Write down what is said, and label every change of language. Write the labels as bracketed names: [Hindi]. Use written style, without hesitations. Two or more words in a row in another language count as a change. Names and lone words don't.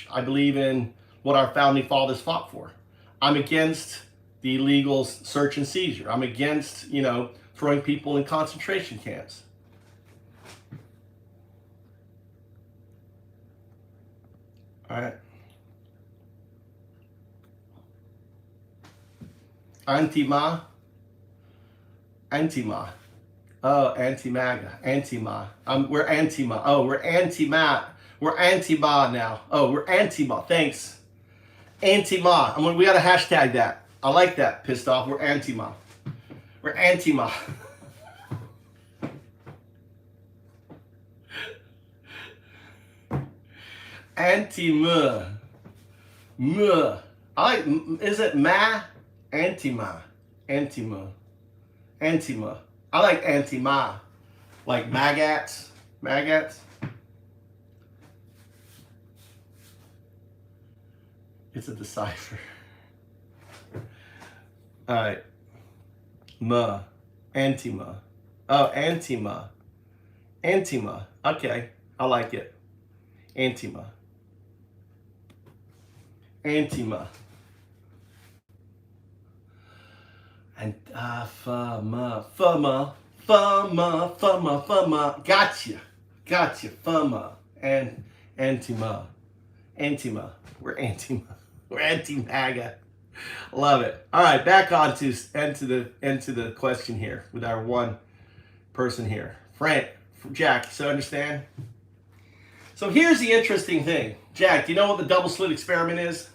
[English] I believe in what our founding fathers fought for. I'm against the illegal search and seizure. I'm against, throwing people in concentration camps. All right. Anti-Ma. Oh, anti-MAGA. Anti-Ma. We're anti-Ma. Oh, we're anti-Ma. We're anti-Ma now. Oh, we're anti-Ma. Thanks. Anti-Ma. We got to hashtag that. I like that. Pissed off. We're anti-Ma. We're anti-Ma. Anti-Ma. Ma. I like, is it Ma? Anti-Ma. Anti-Ma. Anti-Ma. I like anti-Ma. Like maggots. Maggots. It's a decipher. All right. Ma. Anti-Ma. Oh, anti-Ma. Anti-Ma. Okay. I like it. Anti-Ma. Anti-Ma. And fama. Gotcha. Fama. And anti-ma. Anti-ma. We're anti-ma. We're anti-MAGA. Love it. All right, back on to the question here with our one person here. Jack, so understand? So here's the interesting thing. Jack, do you know what the double slit experiment is?